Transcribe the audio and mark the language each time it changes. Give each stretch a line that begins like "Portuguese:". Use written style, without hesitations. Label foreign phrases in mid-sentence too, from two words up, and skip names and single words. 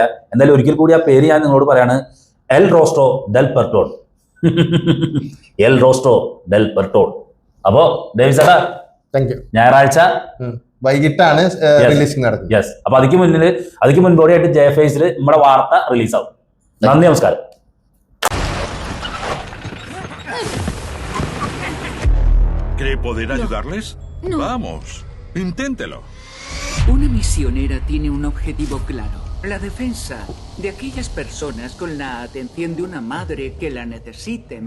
Malayalam: എന്തായാലും ഒരിക്കൽ കൂടി ആ പേര് ഞാൻ നിങ്ങളോട് പറയാണ്, എൽ റോസ്ട്രോ ഡെൽ പെർട്ടോൺ. എൽ റോസ്ട്രോ ഡെൽ പെർട്ടോൺ. അപ്പോ ഡേവിസ് ഏട്ടാ,
English: thank you.
Malayalam: ഞായറാഴ്ച വൈകിട്ടാണ് റിലീസിംഗ് നടക്കുന്നത്. യെസ്. അപ്പൊ അതിക്ക് മുൻപോടിയായിട്ട് ജയഫേസിൽ നമ്മുടെ വാർത്ത റിലീസാവും. നന്ദി, നമസ്കാരം.
Spanish: ¿Cree poder ayudarles? No. Vamos, inténtelo. Una misionera tiene un objetivo claro. La defensa de aquellas personas con la atención de una madre que la necesiten.